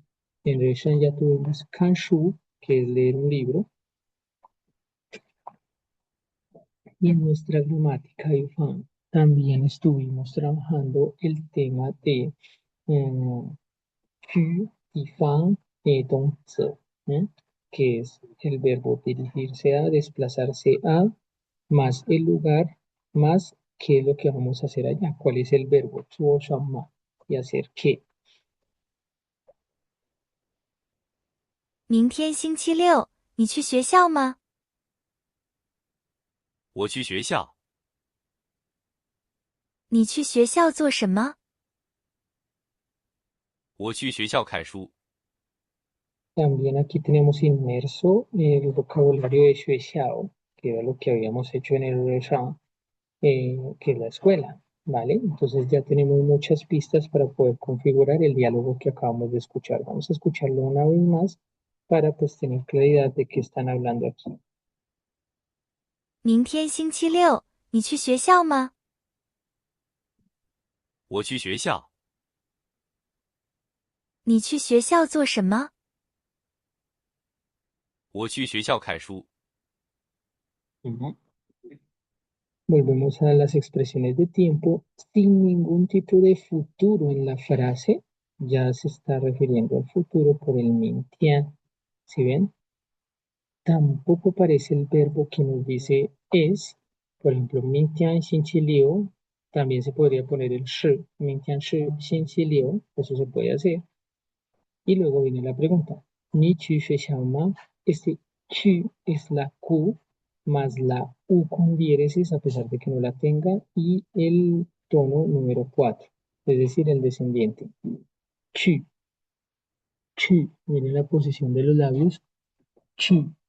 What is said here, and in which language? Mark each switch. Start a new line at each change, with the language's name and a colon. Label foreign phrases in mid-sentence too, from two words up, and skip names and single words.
Spanish: En Reshan ya tuvimos Kanshu, que es leer un libro, y en nuestra gramática de Fan también estuvimos trabajando el tema de Qu y Fan Dong Zi, que es el verbo dirigirse a, desplazarse a, más el lugar, más qué es lo que vamos a hacer allá, cuál es el verbo,
Chinese: 做什么,
Spanish: y hacer qué.
Chinese: 明天星期六，你去学校吗？我去学校。你去学校做什么？我去学校看书。
Spanish: También aquí tenemos inmerso el vocabulario de Xuexiao, que era lo que habíamos hecho en el Reshan, que es la escuela, ¿vale? Entonces ya tenemos muchas pistas para poder configurar el diálogo que acabamos de escuchar. Vamos a escucharlo una vez más para pues tener claridad de qué están hablando aquí. 明天星期六，你去学校吗？我去学校。你去学校做什么？我去学校看书。 Ujú. Volvemos a las expresiones de tiempo sin ningún tipo de futuro en la frase. Ya se está refiriendo al futuro por el mintian. ¿Sí ven? Tampoco aparece el verbo que nos dice es. Por ejemplo,
Chinese: 明天星期六.
Spanish: También se podría poner el shi.
Chinese: 明天是星期六.
Spanish: Eso se puede hacer. Y luego viene la pregunta.
Chinese: 你去学校吗.
Spanish: Este chu es la Q más la U con diéresis a pesar de que no la tenga y el tono número 4, es decir, el descendiente. Chu, chu, miren la posición de los labios.